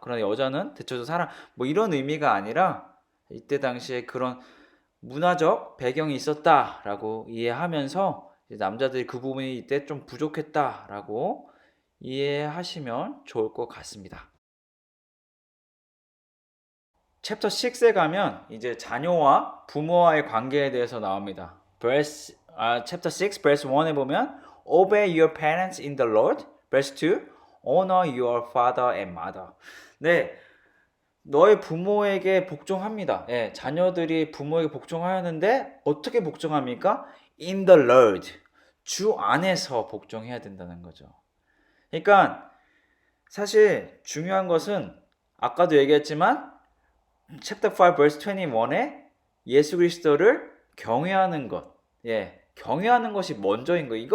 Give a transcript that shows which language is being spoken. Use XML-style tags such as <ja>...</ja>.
<ko>그러나 여자는 대체적으로 뭐 이런 의미가 아니라 이때 당시에 그런 문화적 배경이 있었다라고 이해하면서 남자들이 그 부분이 이때 좀 부족했다라고 이해하시면 좋을 것 같습니다. 챕터 6에 가면 이제 자녀와 부모와의 관계에 대해서 나옵니다.</ko> <en>chapter 6 verse 1</en> <ko>에 보면</ko> <en>Obey your parents in the Lord. verse 2 Honor your father and mother.</en> <ko>네, 너의 부모에게 복종합니다. 예, 자녀들이 부모에게 복종하였는데 어떻게 복종합니까?</ko> <en>In the Lord.</en> <ko>주 안에서 복종해야 된다는 거죠. 그러니까 사실 중요한 것은 아까도 얘기했지만</ko> <en>chapter 5 verse 21</en> <ko>에 예수 그리스도를 경외하는 것, 예, 경외하는 것이 먼저인 거예요.</ko>